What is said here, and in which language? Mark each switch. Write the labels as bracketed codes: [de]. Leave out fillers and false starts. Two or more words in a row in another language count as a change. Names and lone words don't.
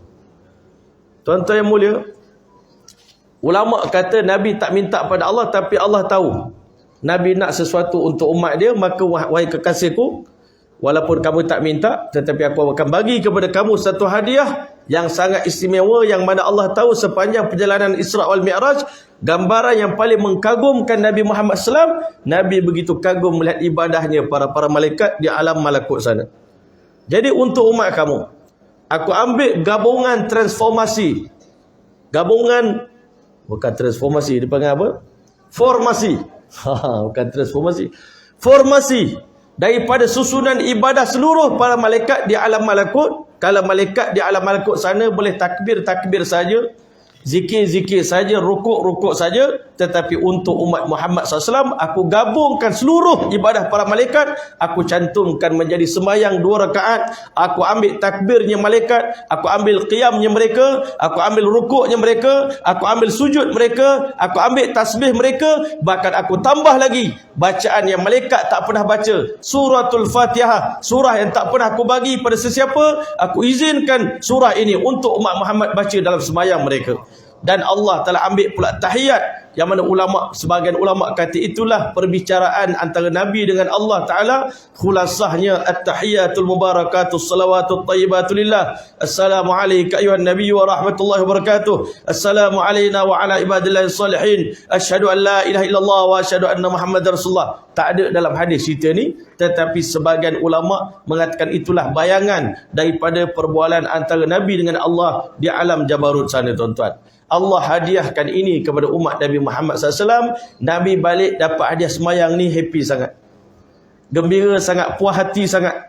[ms] Tuan-tuan yang mulia, ulama kata Nabi tak minta pada Allah, tapi Allah tahu Nabi nak sesuatu untuk umat dia. Maka wahai kekasihku, walaupun kamu tak minta, tetapi aku akan bagi kepada kamu satu hadiah yang sangat istimewa, yang mana Allah tahu sepanjang perjalanan Isra' wal Mi'raj, gambaran yang paling mengkagumkan Nabi Muhammad SAW. Nabi begitu kagum melihat ibadahnya para malaikat di alam malakut sana. Jadi untuk umat kamu, aku ambil gabungan transformasi. Gabungan, bukan transformasi, dipanggil apa? Formasi. Bukan transformasi. Formasi daripada susunan ibadah seluruh para malaikat di alam malakut. Kalau malaikat di alam malakut sana boleh takbir saja, zikir saja, rukuk saja. Tetapi untuk umat Muhammad SAW, aku gabungkan seluruh ibadah para malaikat. Aku cantumkan menjadi sembahyang 2 rakaat. Aku ambil takbirnya malaikat, aku ambil qiyamnya mereka, aku ambil rukuknya mereka, aku ambil sujud mereka, aku ambil tasbih mereka. Bahkan aku tambah lagi bacaan yang malaikat tak pernah baca, suratul Fatihah, surah yang tak pernah aku bagi pada sesiapa. Aku izinkan surah ini untuk umat Muhammad baca dalam sembahyang mereka. Dan Allah telah ambil pula tahiyat, yang mana sebahagian ulama kata itulah perbicaraan antara Nabi dengan Allah Ta'ala. [ar] Khulasahnya التحيات المباركات الصلوات الطيبات لله. السلام عليك أيها النبي ورحمة الله وبركاته. السلام علينا وعلى عباد الله الصالحين أشهد أن لا إله إلا الله وأشهد أن محمدا رسول الله. [ms] Tak ada dalam hadis cerita ni, tetapi sebahagian ulama mengatakan itulah bayangan daripada perbualan antara Nabi dengan Allah di alam Jabarut sana, tuan-tuan. Allah hadiahkan ini kepada umat Nabi Muhammad SAW. Nabi balik dapat hadiah semayang ni, happy sangat, gembira sangat, puas hati sangat.